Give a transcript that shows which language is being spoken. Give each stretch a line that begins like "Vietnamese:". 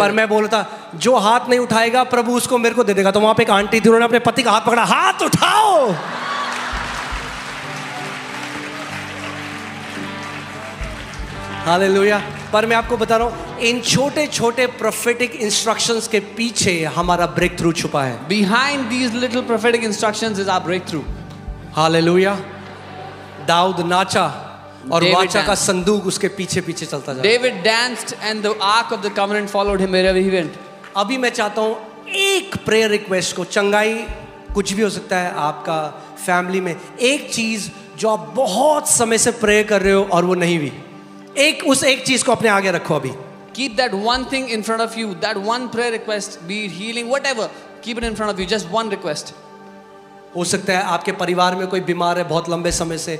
Hindi: पर मैं बोलता जो हाथ नहीं उठाएगा प्रभु उसको मेरे को दे देगा। तो वहां पे एक आंटी थी, उन्होंने अपने पति का हाथ पकड़ा, हाथ उठाओ। हालेलुया। पर मैं आपको बता रहा हूँ इन छोटे छोटे प्रोफेटिक इंस्ट्रक्शंस के पीछे हमारा ब्रेक थ्रू छुपा है।
English: Behind these little prophetic instructions is our breakthrough.
Hindi: Hallelujah. Dawood नाचा और
English: David
Hindi: वाचा का
English: danced.
Hindi: संदूक उसके पीछे पीछे चलता जा।
English: David danced and the ark of the covenant followed him wherever he went.
Hindi: अभी मैं चाहता हूँ एक प्रेयर रिक्वेस्ट को, चंगाई कुछ भी हो सकता है आपका फैमिली में, एक चीज जो आप बहुत समय से प्रे कर रहे हो और वो नहीं हुई, उस एक चीज को अपने आगे रखो अभी।
English: Keep that one thing in front of you, that one prayer request, be it healing, whatever. Keep it in front of you, just one request.
Hindi: हो सकता है आपके परिवार में कोई बीमार है बहुत लंबे समय से,